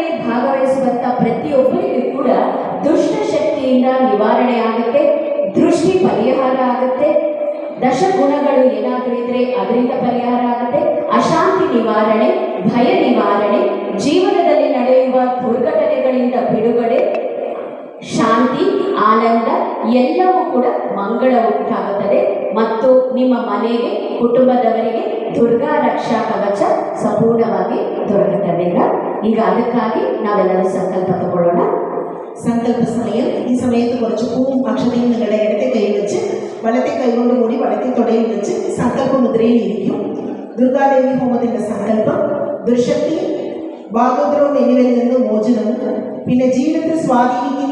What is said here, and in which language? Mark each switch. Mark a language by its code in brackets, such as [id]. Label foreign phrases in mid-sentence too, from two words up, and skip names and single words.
[kn] ಭಾಗವಹಿಸುವಂತ ಪ್ರತಿಯೊಬ್ಬರಿಗೂ ಕೂಡ ದುಷ್ಟ ಶಕ್ತಿಯಿಂದ ನಿವಾರಣೆ ಆಗುತ್ತೆ, ದೃಷ್ಟಿ ಪರಿಹಾರ ಆಗುತ್ತೆ, ದಶಗುಣಗಳು ಏನಾದರೂ ಇದ್ರೆ ಅದರಿಂದ ಪರಿಹಾರ ಆಗುತ್ತೆ, ಅಶಾಂತಿ ನಿವಾರಣೆ, ಭಯ ನಿವಾರಣೆ, ಜೀವನದಲ್ಲಿ ನಡೆಯುವ ದುರ್ಘಟನೆಗಳಿಂದ ಬಿಡುಗಡೆ, ಶಾಂತಿ, ಆನಂದ ಎಲ್ಲವೂ ಕೂಡ ಮಂಗಳ ಉಂಟಾಗುತ್ತದೆ ಮತ್ತು ನಿಮ್ಮ ಮನೆಗೆ, ಕುಟುಂಬದವರಿಗೆ ದುರ್ಗಾ ರಕ್ಷಾ ಕವಚ ಸಂಪೂರ್ಣವಾಗಿ ದೊರಕುತ್ತದೆ. ಈಗ ಅದಕ್ಕಾಗಿ ನಾವೆಲ್ಲರೂ ಸಂಕಲ್ಪ ತಗೊಳ್ಳೋಣ. [ml] സങ്കല്പ സമയം. ഈ സമയത്ത് കുറച്ച് പൂവും അക്ഷതയും നിങ്ങളുടെ ഇടത്തെ കൈ വെച്ച് വലത്തെ കൈ കൊണ്ട് കൂടി വലത്തെ തുടയിൽ വെച്ച് സങ്കല്പ മുദ്രയിൽ ഇരിക്കും. ദുർഗാദേവി ഹോമത്തിന്റെ സങ്കല്പം ദുർശക്തി, ഭാഗോദ്രവം എന്നിവയിൽ നിന്ന് മോചനവും പിന്നെ ജീവിതത്തിൽ സ്വാധീനിക്കുന്ന